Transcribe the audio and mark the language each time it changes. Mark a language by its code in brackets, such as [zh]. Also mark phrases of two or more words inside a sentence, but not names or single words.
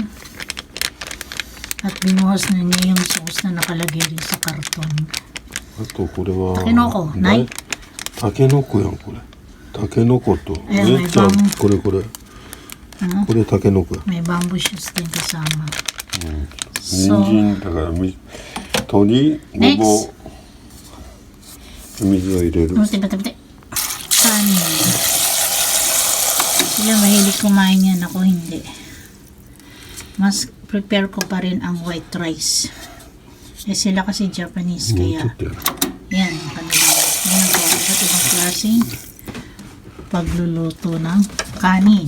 [tl] At binuhos na niya yung sauce na nakalagay rin sa karton. [ja] あと、これは... [tl] Takinoko. Nay? [ja] Takenoko yan, これ。たけのこと. [tl] Ayun, may Chan, bang... kore. Ano? [ja] これ、たけのこ. [tl] May [en] bamboo shoots [tl] din kasama. So, [ja] Ninjin, だから鶏、ごぼう、水を入れる。 [tl] Bate. Kanin. Sila mahilig kumain yan. Ako hindi. Mas prepare ko pa rin ang [en] white rice. [tl] Sila kasi Japanese kaya. Yan. Kanila. Yan po. Iba't ibang klaseng pagluluto ng kanin.